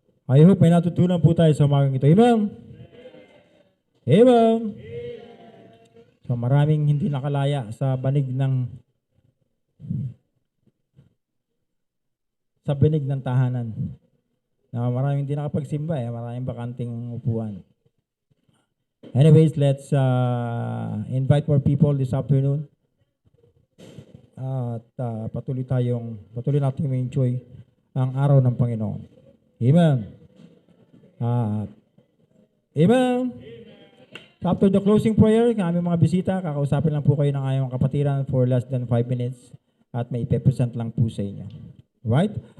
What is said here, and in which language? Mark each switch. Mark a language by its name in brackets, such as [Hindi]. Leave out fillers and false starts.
[English] I hope [Filipino] may natutunan po tayo sa umagang ito. Amen? Amen? So maraming hindi nakalaya sa binig ng tahanan. Na maraming hindi nakapagsimba maraming bakanting upuan. [English] Anyways, let's invite more people this afternoon. [Filipino] At patuloy natin ma-enjoy ang araw ng Panginoon. Amen. Amen. [English] After the closing prayer, [Filipino] ang aming mga bisita, kakausapin lang po kayo ng aming kapatiran [English] for less than 5 minutes [Filipino] at may ipepresent lang po sa inyo. Right?